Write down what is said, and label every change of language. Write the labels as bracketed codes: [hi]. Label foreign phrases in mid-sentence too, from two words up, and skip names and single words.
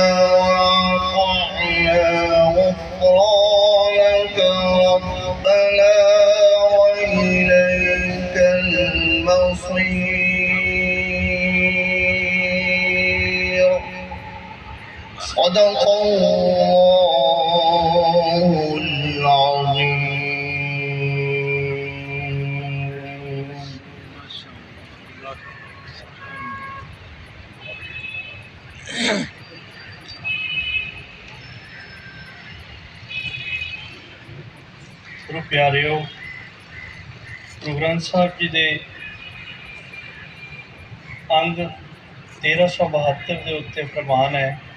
[ar] وأطعنا غفرانك ربنا وإليك المصير. صدق الله العظيم. [pa] ਗੁਰੂ ਪਿਆਰਿਓ, ਗੁਰੂ ਗ੍ਰੰਥ ਸਾਹਿਬ ਜੀ ਦੇ ਅੰਗ 1372 ਦੇ ਉੱਤੇ ਫਰਮਾਨ ਹੈ